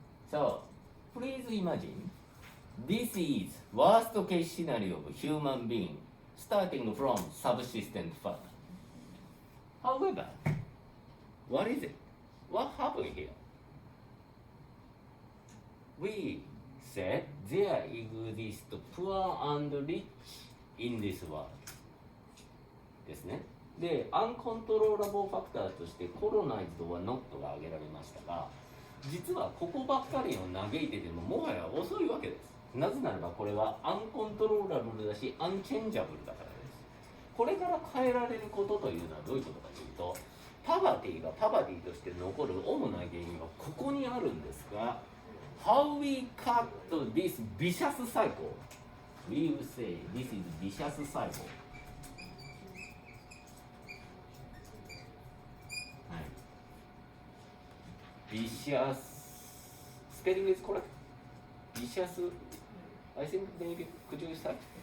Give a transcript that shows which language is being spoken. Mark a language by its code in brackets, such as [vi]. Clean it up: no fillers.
[en] So please imagine this is worst case scenario of human being starting from subsistence farmer. However, what is it? What happened here? We said there exists poor and rich in this world. [ja] ですね。で、アンコントローラボーファクターとしてコロナイズドはノットが挙げられましたが、実はここばっかりを嘆いててももはや遅いわけです。なぜならばこれはアンコントローラブルだしアンチェンジャブルだからです。これから変えられることというのはどういうことかというと、パバティがパバティとして残る主な原因はここにあるんですが、 [en] How we cut this vicious cycle? We will say this is vicious cycle. [ja] はい。 [en] Vicious spelling is correct. Vicious. I think maybe could you start?